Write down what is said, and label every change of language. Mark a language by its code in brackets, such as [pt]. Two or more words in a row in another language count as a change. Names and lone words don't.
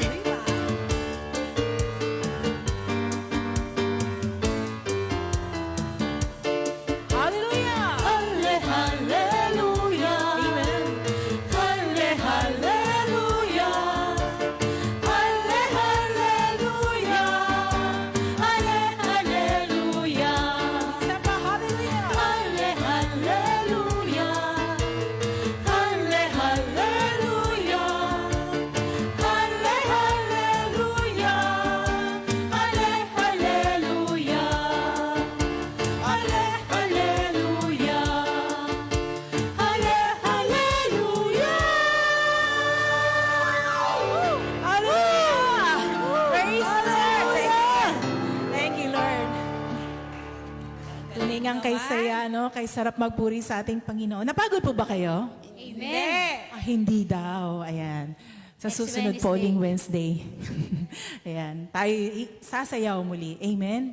[tl] Hallelujah! Halle, hallelujah! Amen. Halle, hallelujah! Halle, hallelujah! Halle, hallelujah! Isa pa, hallelujah! Halle, hallelujah! Halle, hallelujah! Halle, hallelujah! Halle, hallelujah! Halle, hallelujah! Halle, hallelujah! Hallelujah! [en] Praise the Lord! Thank you, Lord. [tl] Tulingang kay saya, no? Kay sarap magpuri sa ating Panginoon. Napagod po ba kayo? Amen. Hindi daw. Ayan. Sa Next susunod Wednesday. polling Wednesday. Ayan. Tayo sasayaw muli. Amen?